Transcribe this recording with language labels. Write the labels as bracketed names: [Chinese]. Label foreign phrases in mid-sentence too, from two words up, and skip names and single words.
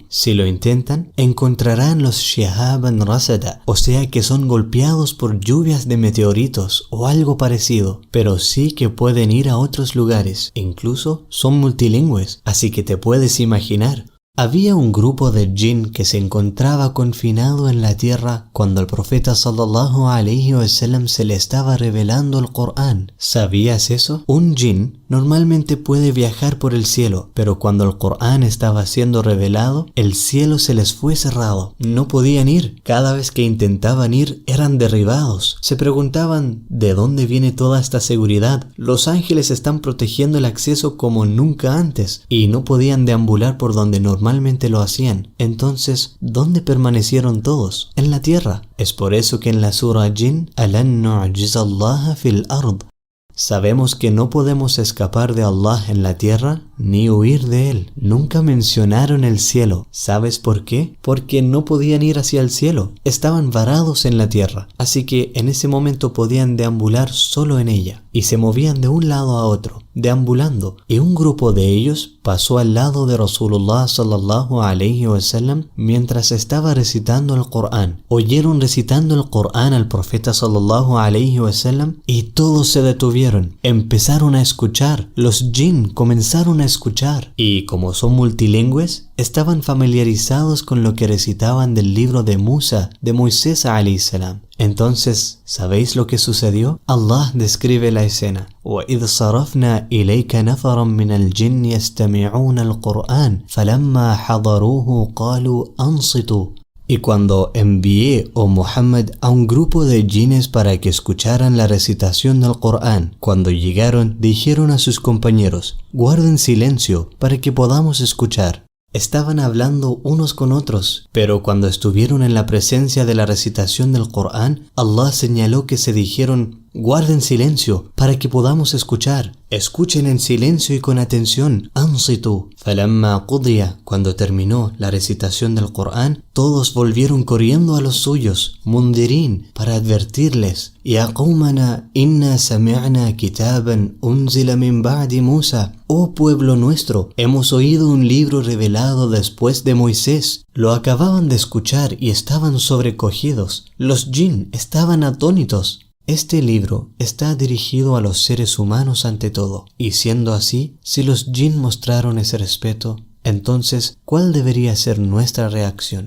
[Spanish] Si lo intentan, encontrarán los [Arabic] شهابا رصدا, [Spanish] o sea que son golpeados por lluvias de meteoritos o algo parecido, pero sí que pueden ir a otros lugares, incluso son multilingües, así que te puedes imaginar. Había un grupo de jinn que se encontraba confinado en la tierra cuando el profeta [Arabic] صلى الله عليه وسلم [Spanish] se le estaba revelando el Corán. ¿Sabías eso? Un jinn normalmente puede viajar por el cielo, pero cuando el Corán estaba siendo revelado, el cielo se les fue cerrado. No podían ir. Cada vez que intentaban ir, eran derribados. Se preguntaban, ¿de dónde viene toda esta seguridad? Los ángeles están protegiendo el acceso como nunca antes, y no podían deambular por donde normalmente lo hacían. Entonces, ¿dónde permanecieron todos? En la tierra. Es por eso que en la sura Jinn, [Arabic] لن نعجز الله في الأرض. [Spanish] Sabemos que no podemos escapar de Allah en la tierra ni huir de Él. Nunca mencionaron el cielo. ¿Sabes por qué? Porque no podían ir hacia el cielo. Estaban varados en la tierra. Así que en ese momento podían deambular solo en ella. Y se movían de un lado a otro, deambulando. Y un grupo de ellos pasó al lado de Rasulullah [Arabic] صلى الله عليه وسلم [Spanish] mientras estaba recitando el Corán. Oyeron recitando el Corán al profeta [Arabic] صلى الله عليه وسلم [Spanish] y todos se detuvieron. Empezaron a escuchar. Los jinn comenzaron a escuchar. Y como son multilingües, estaban familiarizados con lo que recitaban del libro de Musa, de Moisés [Arabic] عليه السلام. [Spanish] Entonces, ¿sabéis lo que sucedió? Allah describe la escena. [Arabic] وَإِذْ صَرَفْنَا إِلَيْكَ نَفَرًا مِنَ الْجِنِّ يَسْتَمِعُونَ الْقُرْآنَ فَلَمَّا حَضَرُوهُ قَالُوا أَنصِتُوا. [Spanish] Y cuando envié, oh Muhammad, a un grupo de jinnes para que escucharan la recitación del Corán, cuando llegaron, dijeron a sus compañeros, guarden silencio para que podamos escuchar. Estaban hablando unos con otros, pero cuando estuvieron en la presencia de la recitación del Corán, Allah señaló que se dijeron, guarden silencio para que podamos escuchar. Escuchen en silencio y con atención. [Arabic] أنصتوا فلما قضي. [Spanish] Cuando terminó la recitación del Corán, todos volvieron corriendo a los suyos, mundirin, para advertirles. [Arabic] يا قومنا إنا سمعنا كتابا أنزل من بعد موسى. [Spanish] Oh pueblo nuestro, hemos oído un libro revelado después de Moisés. Lo acababan de escuchar y estaban sobrecogidos. Los jinn estaban atónitos. Este libro está dirigido a los seres humanos ante todo, y siendo así, si los jinn mostraron ese respeto, entonces, ¿cuál debería ser nuestra reacción?